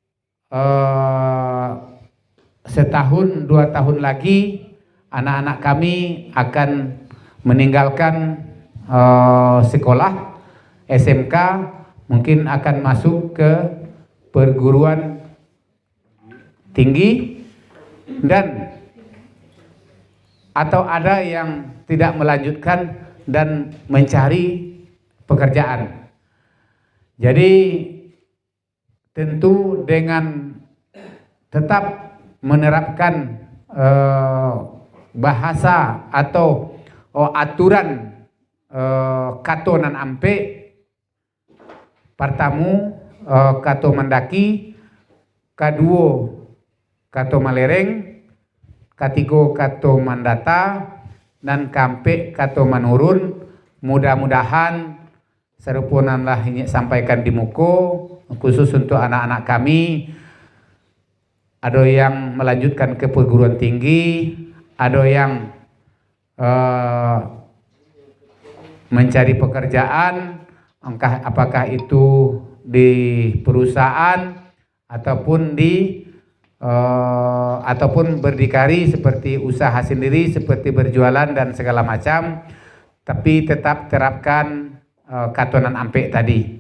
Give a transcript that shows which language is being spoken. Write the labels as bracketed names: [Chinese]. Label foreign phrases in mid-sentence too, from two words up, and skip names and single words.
[Indonesian] setahun 2 tahun lagi anak-anak kami akan meninggalkan sekolah SMK, mungkin akan masuk ke perguruan tinggi, dan atau ada yang tidak melanjutkan dan mencari pekerjaan. Jadi tentu dengan tetap menerapkan bahasa atau aturan [Minangkabau] katonan ampe, pertamu kato mendaki, kedua kato malereng, katigo kato mandata, dan kampe kato menurun. [Indonesian] Mudah-mudahan serupunanlah ini sampaikan [Minangkabau] di muko, [Indonesian] khusus untuk anak-anak kami, ada yang melanjutkan ke perguruan tinggi, ada yang mencari pekerjaan, apakah itu di perusahaan ataupun ataupun berdikari seperti usaha sendiri, seperti berjualan dan segala macam, tapi tetap terapkan [Minangkabau] katonan ampe [Indonesian] tadi.